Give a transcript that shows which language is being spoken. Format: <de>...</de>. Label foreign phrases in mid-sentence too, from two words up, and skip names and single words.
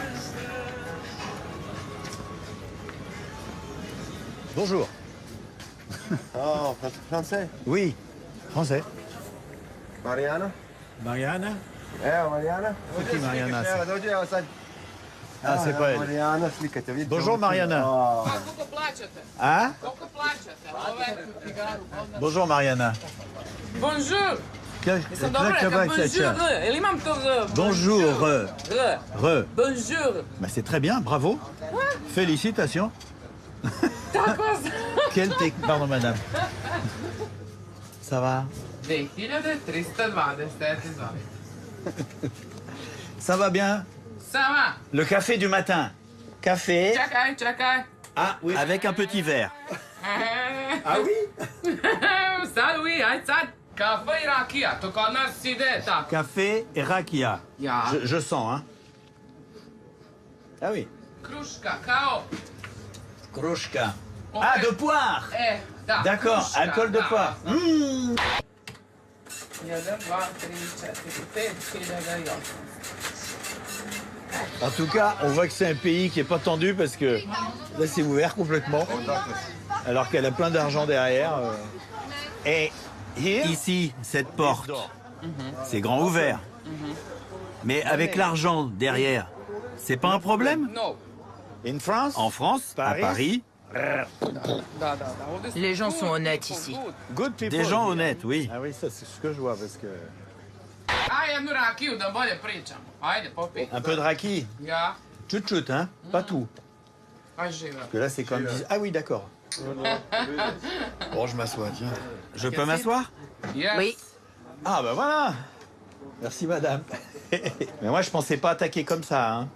<fr>Bonjour. Oh, français? Oui, français. Mariana? Mariana? Mariana? C'est qui Mariana? Ah, c'est pas elle. Mariana,</fr> <sr>slika te vidi.</sr> <fr>Bonjour Mariana.</fr> <sr>Koliko plaćate? Ah? Koliko plaćate?</sr> <fr>Bonjour Mariana. Bonjour. Bonjour. Bonjour. Bah, c'est très bien, bravo. Félicitations. Quelle technique. Pardon madame. Ça va? 2327. Ça va bien? Ça va. Le café du matin. Café.</fr> <sr>Čakaj.</sr> <fr>Ah oui. Avec un petit verre. Ah oui?</fr> <sr>Sad oui, aj sad. Kafe i rakija, to kod nas ide tako.</sr> <fr>Café et rakia. Ja. Je sens, hein. Ah oui.</fr> <sr>Kruška, kao. Kruška.</sr> <fr>Ah, de poire.</fr> <sr>Da.</sr> <fr>D'accord,</fr> <sr>kruška,</sr> <fr>alcool de</fr> <sr>da.</sr> <fr>poire. Mmh. 1, 2, 3, 4, 5, 6, 7, En tout cas, on voit que c'est un pays qui est pas tendu parce que là, c'est ouvert complètement. Alors qu'elle a plein d'argent derrière. Et ici, cette porte, c'est grand ouvert. Mais avec l'argent derrière, c'est pas un problème? No. En France, à Paris, Les gens sont honnêtes ici. des gens honnêtes, oui. Ah oui, ça c'est ce que je vois parce que...</fr> <sr>Aj jednu rakiju da bolje pričamo. Ajde, popij.</sr> <fr>Un peu de raki. Ja. Chut-chut, hein. Pas tout.</fr> <sr>Aj žive.</sr> <fr>Parce que là, c'est quand même... Ah oui, d'accord. Bon, je m'assois, tiens. Je peux m'asseoir? Yes. Oui. Ah, ben voilà. Merci, madame. Mais moi, je pensais pas attaquer comme ça, hein.</fr>